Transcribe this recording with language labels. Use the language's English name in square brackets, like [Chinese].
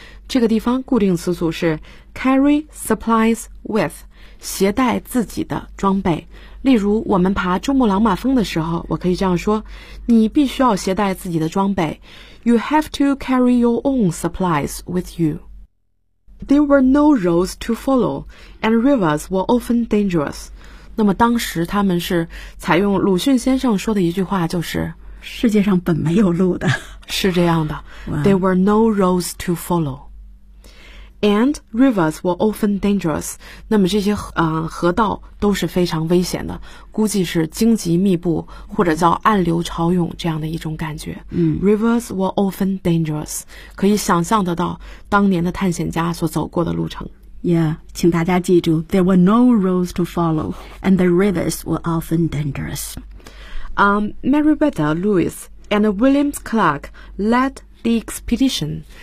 [Chinese] 这个地方固定词组是 [English] carry supplies with, [Chinese] 携带自己的装备，例如我们爬珠穆朗玛峰的时候，我可以这样说，你必须要携带自己的装备。 [English] You have to carry your own supplies with you. There were no roads to follow, and rivers were often dangerous. [Chinese] 那么当时他们是采用鲁迅先生说的一句话，就是世界上本没有路的，是这样的、 [English] There were no roads to followAnd rivers were often dangerous. [Chinese] 那么这些河道都是非常危险的，估计是荆棘密布或者叫暗流潮涌这样的一种感觉。 [English] Rivers were often dangerous. [Chinese] 可以想象得到当年的探险家所走过的路程。 [English] Yeah, [Chinese] 请大家记住 [English] ,there were no roads to follow, and the rivers were often dangerous. Meriwether Lewis and William Clark led the expedition.